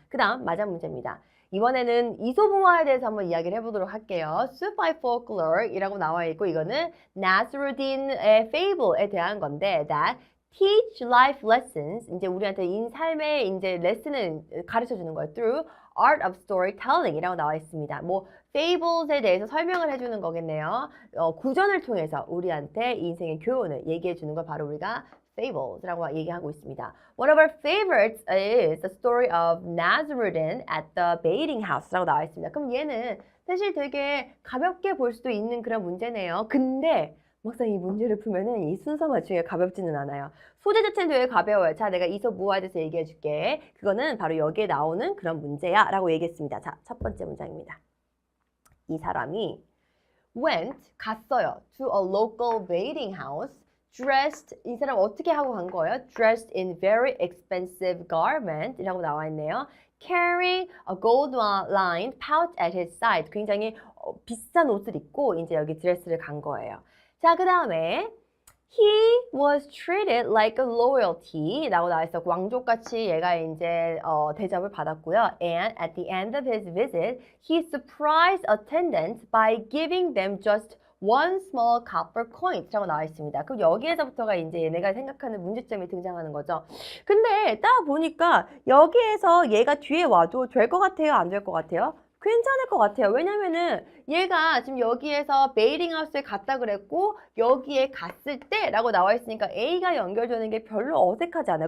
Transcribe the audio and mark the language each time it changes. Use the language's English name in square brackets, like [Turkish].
[Korean] 그 다음 맞아 문제입니다. 이번에는 이소부화에 대해서 한번 이야기를 해보도록 할게요. [English] Sufi folklore [Korean] 이라고 나와 있고 이거는 나스루딘의 fable에 대한 건데 [English] that teach life lessons [Korean] 이제 우리한테 삶의 이제 레슨을 가르쳐 주는 거예요. [English] through art of storytelling [Korean] 이라고 나와 있습니다. 뭐 fables에 대해서 설명을 해주는 거겠네요. 구전을 통해서 우리한테 인생의 교훈을 얘기해 주는 걸 바로 우리가 fables라고 얘기하고 있습니다. [English] One of our favorites is the story of Nasruddin at the bathing house [Korean] 라고 나와 있습니다. 그럼 얘는 사실 되게 가볍게 볼 수도 있는 그런 문제네요. 근데 막상 이 문제를 풀면은 이 순서 맞추기가 가볍지는 않아요. 소재 자체는 되게 가벼워요. 자, 내가 이서 무화에 대해서 얘기해 줄게. 그거는 바로 여기에 나오는 그런 문제야 라고 얘기했습니다. 자, 첫 번째 문장입니다. 이 사람이 갔어요. [English] to a local bathing house. dressed, [Korean] 이 사람 어떻게 하고 간 거예요? [English] dressed in very expensive garment [Korean] 이라고 나와 있네요. [English] carrying a gold-lined pouch at his side. [Korean] 굉장히 비싼 옷을 입고 이제 여기 드레스를 간 거예요. 자, 그 다음에 [English] he was treated like a royalty [Korean] 라고 나와 있어. 왕족같이 얘가 이제 대접을 받았고요. [English] And at the end of his visit, he surprised attendants by giving them just one small copper coin [Korean] 라고 나와 있습니다. 그럼 여기에서부터가 이제 얘네가 생각하는 문제점이 등장하는 거죠. 근데 딱 보니까 여기에서 얘가 뒤에 와도 될 것 같아요? 안 될 것 같아요? 괜찮을 것 같아요. 왜냐면은 얘가 지금 여기에서 베이링하우스에 갔다 그랬고 여기에 갔을 때 라고 나와 있으니까 A가 연결되는 게 별로 어색하지 않아요.